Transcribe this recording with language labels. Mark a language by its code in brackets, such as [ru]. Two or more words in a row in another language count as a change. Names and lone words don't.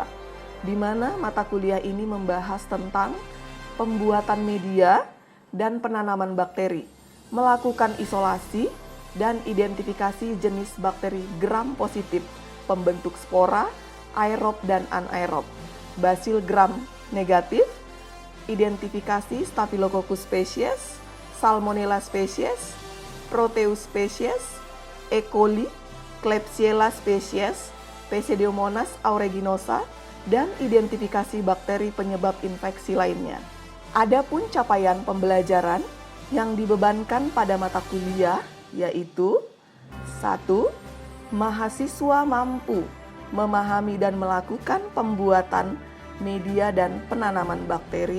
[id] di mana mata kuliah ini membahas tentang pembuatan media dan penanaman bakteri, melakukan isolasi dan identifikasi jenis bakteri gram positif, pembentuk spora, aerob dan anaerob, basil gram negatif, identifikasi Staphylococcus species, Salmonella species, Proteus species, E. coli, Klebsiella species, Pseudomonas aeruginosa, dan identifikasi bakteri penyebab infeksi lainnya. Adapun capaian pembelajaran yang dibebankan pada mata kuliah yaitu 1. Mahasiswa mampu memahami dan melakukan pembuatan media dan penanaman bakteri.